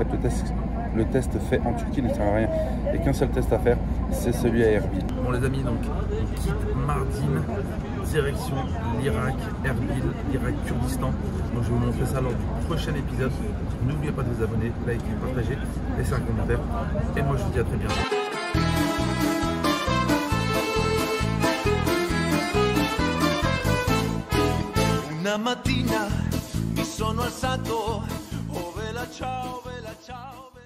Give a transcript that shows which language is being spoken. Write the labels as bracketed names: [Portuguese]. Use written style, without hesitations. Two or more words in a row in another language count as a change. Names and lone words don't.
[French] Le test fait en Turquie ne sert à rien. Il n'y a qu'un seul test à faire, c'est celui à Erbil. Bon les amis, donc on quitte Mardin, direction l'Irak, Erbil, l'Irak, Kurdistan. Donc je vais vous montrer ça lors du prochain épisode. N'oubliez pas de vous abonner, liker, partager, laisser un commentaire. Et moi je vous dis à très bientôt. [Italian] Una mattina mi sono alzato, oh vela ciao, vela ciao.